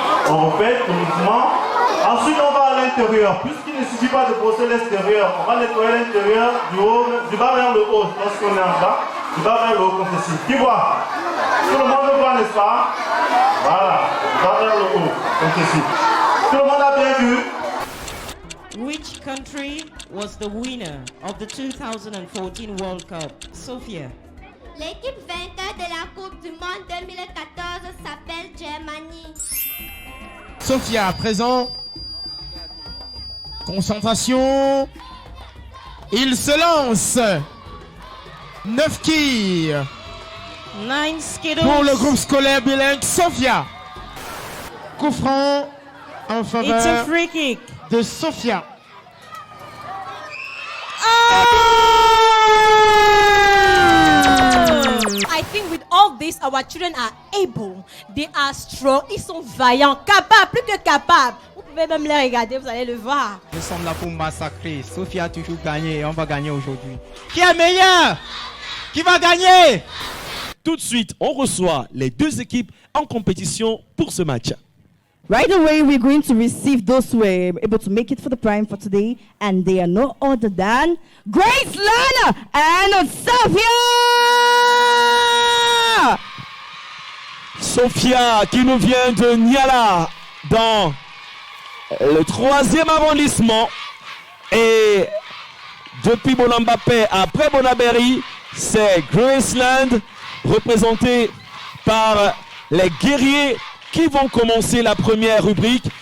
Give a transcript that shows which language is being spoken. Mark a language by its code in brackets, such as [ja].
[fr] On répète le mouvement. Ensuite, on va à l'intérieur. Puisqu'il ne suffit pas de brosser l'extérieur, on va nettoyer l'intérieur du bas vers le haut. Lorsqu'on est en bas, du bas vers le haut, comme ceci. Qui voit? Tout le monde voit, n'est-ce pas? Voilà, du bas vers le haut, comme ceci. Tout le monde a bien vu? [en] Which country was the winner of the 2014 World Cup? Sophia. [fr] L'équipe vainqueur de la Coupe du Monde 2014 s'appelle Germany. Sophia, à présent. Concentration. Il se lance. 9 quilles. [en] 9 Skittles. [fr] Pour le groupe scolaire bilingue Sophia. Coup franc en [en] It's a [fr] faveur [en] free kick. [fr] de Sophia. [en] I think with all this, our children are able. They are strong. [fr] Ils sont vaillants, capables, plus que capables. Vous pouvez même les regarder, vous allez le voir. Nous sommes là pour massacrer. Sophia a toujours gagné et on va gagner aujourd'hui. Qui est meilleur? Qui va gagner? Tout de suite, on reçoit les deux équipes en compétition pour ce match. [en] Right away, we're going to receive those who were able to make it for the prime for today, and they are no other than Grace Lana and Sophia! [fr] Sophia qui nous vient de Niala dans le 3e arrondissement. Et depuis Bonambapé après Bonabéry, c'est Graceland représenté par les guerriers qui vont commencer la première rubrique.